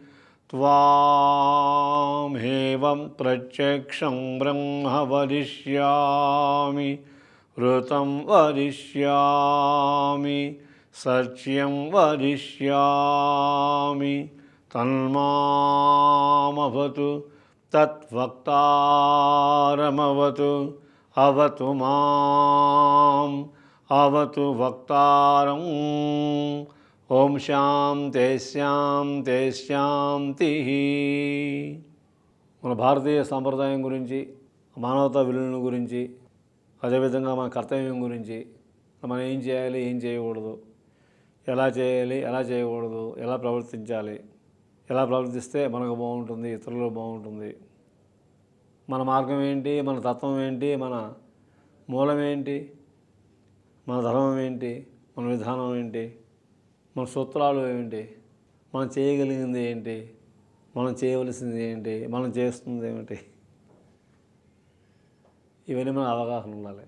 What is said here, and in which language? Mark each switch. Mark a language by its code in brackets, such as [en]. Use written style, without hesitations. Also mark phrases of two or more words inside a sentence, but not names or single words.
[sa] त्वामेवं प्रत्यक्षं ब्रह्म वदिष्यामि ऋतं वदिष्यामि सत्यं वदिष्यामि तन्मामवतु तद्वक्तारमवतु अवतु माम् अवतु वक्तारम् ఓం శాంతే శాంతే శాంతి. [te] మన భారతీయ సాంప్రదాయం గురించి, మానవతా విలువల గురించి, అదేవిధంగా మన కర్తవ్యం గురించి, మనం ఏం చేయాలి, ఏం చేయకూడదు, ఎలా చేయాలి, ఎలా చేయకూడదు, ఎలా ప్రవర్తించాలి, ఎలా ప్రవర్తిస్తే మనకు బాగుంటుంది, ఇతరులకు బాగుంటుంది, మన మార్గం ఏంటి, మన తత్వం ఏంటి, మన మూలం ఏంటి, మన ధర్మం ఏంటి, మన విధానం ఏంటి, మన సూత్రాలు ఏమిటి, మనం చేయగలిగింది ఏంటి, మనం చేయవలసింది ఏంటి, మనం చేస్తుంది ఏమిటి, ఇవన్నీ మన అవగాహన ఉండాలి.